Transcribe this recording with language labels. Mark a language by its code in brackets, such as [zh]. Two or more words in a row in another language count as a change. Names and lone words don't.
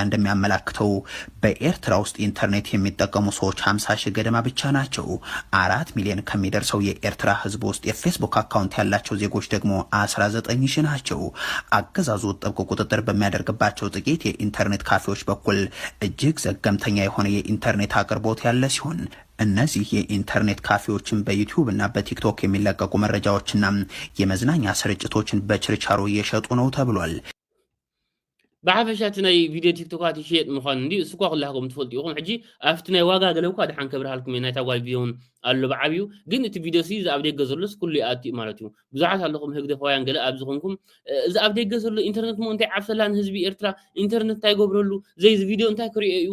[am] እንደሚያመላክተው በኤርትራ ውስጥ ኢንተርኔት የሚጠቀሙ ሰዎች 50 ሺህ ገደማ ብቻ ናቸው። 4 ሚሊዮን ከሚደርሰው የኤርትራ ህዝብ ውስጥ የፌስቡክ አካውንት ያላቸው ዜጎች ደግሞ 19 ሺህ ናቸው። አገዛዙ ጥብቅ ቁጥጥር በሚያደርግባቸው ጥቂት የኢንተርኔት ካፌዎች በኩል እጅግ ዘገምተኛ የሆነ የኢንተርኔት አቅርቦት ያለ ሲሆን እነዚህ የኢንተርኔት ካፌዎችን በዩቲዩብ እና በቲክቶክ የሚለቀቁ መረጃዎችና የመዝናኛ ስርጭቶችን በችርቻሮ እየሸጡ ነው ተብሏል። [ti] ብሓፈሻት ናይ ቪድዮ ቲክቶካት ይሽየጥ ምዃኑ እንዲ እስኳ ኩላኩም ትፈልጡ ኢኹም። ሕጂ ኣብቲ ናይ ዋጋ ገለውኳ ድሓን ከብርሃልኩም ናይ ታጓል ቪድዮን ኣሎ ብዓብዩ ግን እቲ ቪድዮ ሲ ኣብ ደገ ዘሎስ ኩሉ ኣትዩ ማለት እዩ። ብዙሓት ኣለኹም ህግደፋውያን ገለ ኣብ ዝኾንኩም እዚ ኣብ ደገ ዘሎ ኢንተርኔት ሞ እንታይ ዓብሰላን ህዝቢ ኤርትራ ኢንተርኔት እንታይ ገብረሉ ዘይዚ ቪድዮ እንታይ ክሪኦ እዩ